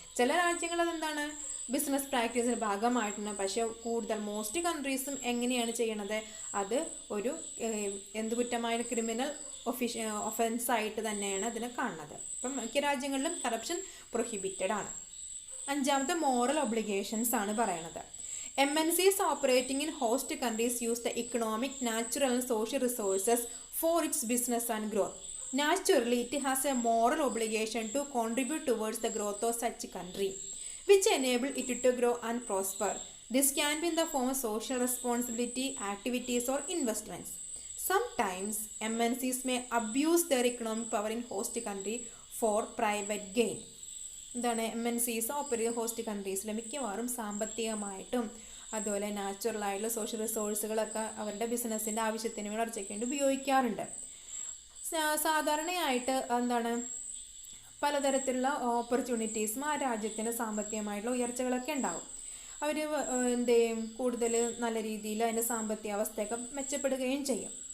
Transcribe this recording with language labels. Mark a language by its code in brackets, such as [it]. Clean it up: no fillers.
[ml] ചില രാജ്യങ്ങൾ അതെന്താണ് ബിസിനസ് പ്രാക്ടീസിൻ്റെ ഭാഗമായിട്ടാണ്. പക്ഷേ കൂടുതൽ മോസ്റ്റ് കൺട്രീസും എങ്ങനെയാണ് ചെയ്യണത്, അത് ഒരു എന്ത് കുറ്റമായ ക്രിമിനൽ ഒഫൻസ് ആയിട്ട് തന്നെയാണ് അതിനെ കാണുന്നത്. അപ്പം മിക്ക രാജ്യങ്ങളിലും കറപ്ഷൻ പ്രൊഹിബിറ്റഡ് ആണ്. അഞ്ചാമത്തെ മോറൽ ഒബ്ലിഗേഷൻസ് ആണ് പറയണത്. [en] MNCs operating in host countries use the economic, natural and social resources for its business and growth. Naturally, it has a moral obligation to contribute towards the growth of such country, which enable it to grow and prosper. This can be in the form of social responsibility, activities or investments. Sometimes MNCs may abuse their economic power in host country for private gain. [ml] എന്താണ് MNCs operate host കൺട്രീസിൽ മിക്കവാറും സാമ്പത്തികമായിട്ടും അതുപോലെ നാച്ചുറലായിട്ടുള്ള social റിസോഴ്സുകളൊക്കെ അവരുടെ ബിസിനസ്സിൻ്റെ ആവശ്യത്തിന് വളർച്ചയ്ക്ക് വേണ്ടി ഉപയോഗിക്കാറുണ്ട്. സാധാരണയായിട്ട് എന്താണ് പലതരത്തിലുള്ള ഓപ്പർച്യൂണിറ്റീസും ആ രാജ്യത്തിന് സാമ്പത്തികമായിട്ടുള്ള ഉയർച്ചകളൊക്കെ ഉണ്ടാവും. അവർ എന്ത് ചെയ്യും, കൂടുതൽ നല്ല രീതിയിൽ അതിൻ്റെ സാമ്പത്തിക അവസ്ഥയൊക്കെ മെച്ചപ്പെടുകയും ചെയ്യും.